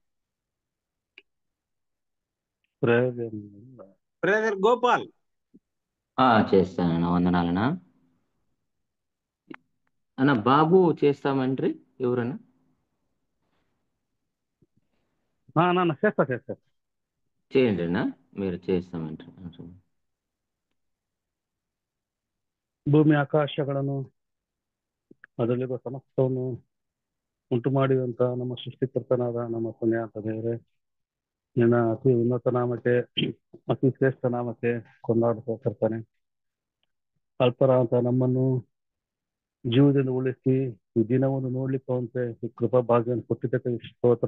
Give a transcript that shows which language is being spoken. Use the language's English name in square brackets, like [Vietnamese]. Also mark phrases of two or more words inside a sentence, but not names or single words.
[Telugu] బ్రదర్ గోపాల్. చేస్తానన్నా, వందనాలన్నా. అన్న బాబు చేస్తామంట్రి ఎవరన్నా? చేస్తా చేయండి అన్న, మీరు చేస్తామంట్రి. [Kannada] ಭೂಮಿ ಆಕಾಶಗಳನ್ನು ಅದರಲ್ಲಿರುವ ಸಮಸ್ತವನ್ನು ಉಂಟು ಮಾಡಿದಂತ ನಮ್ಮ ಸೃಷ್ಟಿಕರ್ತನಾದ ನಮ್ಮ ಪುಣ್ಯಾತ ದೇವರೇ, ನಿನ್ನ ಅತಿ ಉನ್ನತ ನಾಮಕ್ಕೆ, ಅತಿ ಶ್ರೇಷ್ಠ ನಾಮಕ್ಕೆ ಕೊಂಡಾಡ್ತಾ ಅಲ್ಪರ ಅಂತ ನಮ್ಮನ್ನು ಜೀವದಿಂದ ಉಳಿಸಿ ಈ ದಿನವನ್ನು ನೋಡ್ಲಿಕ್ಕಂತೆ ಈ ಕೃಪಾ ಭಾಗ್ಯವನ್ನು ಕೊಟ್ಟಿದ್ದಕ್ಕೆ ಸ್ತೋತ್ರ.